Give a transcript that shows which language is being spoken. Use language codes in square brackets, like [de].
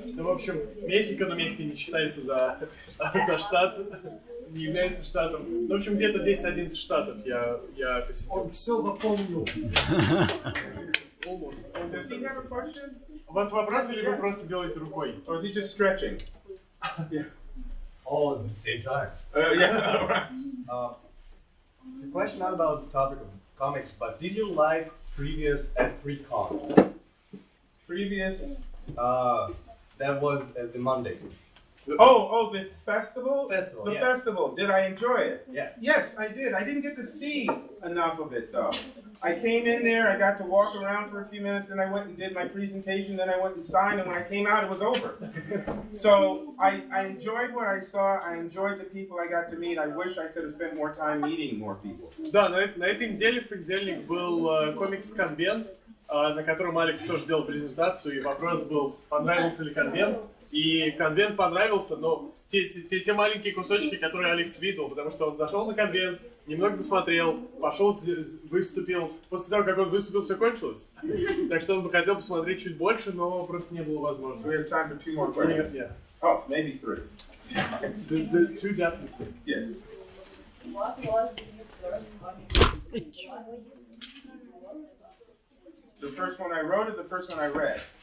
[ru] Ну, в общем, Мехико, но Мехико не считается за штат, не является штатом. Ну, в общем, где-то 10-11 штатов я посетил. Он все запомнил. [en] Almost. Does he have a question? [ru] У вас вопрос или вы просто делаете рукой? [en] Or is he just stretching? Yeah. All at the same time. Yeah. It's a question not about the topic of comics, but did you like previous F3Con? Previous. That was the Monday. Oh, the festival? Festival, The yeah. festival. Did I enjoy it? Yeah. Yes, I did. I didn't get to see enough of it, though. I came in there, I got to walk around for a few minutes, then I went and did my presentation, then I went and signed, and when I came out, it was over. So I enjoyed what I saw, I enjoyed the people I got to meet. I wish I could have spent more time meeting more people. [ru] Да, на этой неделе в понедельник был комикс-конвент, на котором Алекс тоже делал презентацию, и вопрос был, понравился ли конвент. И конвент понравился, но те маленькие кусочки, которые Алекс видел, потому что он зашел на конвент, немного посмотрел, пошел, выступил. После того, как он выступил, все кончилось. Так что он бы хотел посмотреть чуть больше, но просто не было возможности. [en] We have time for 2 more questions. Yeah. Oh, maybe 3. The 2 definitely. Yes. What was your first comic? The first one I wrote or the first one I read?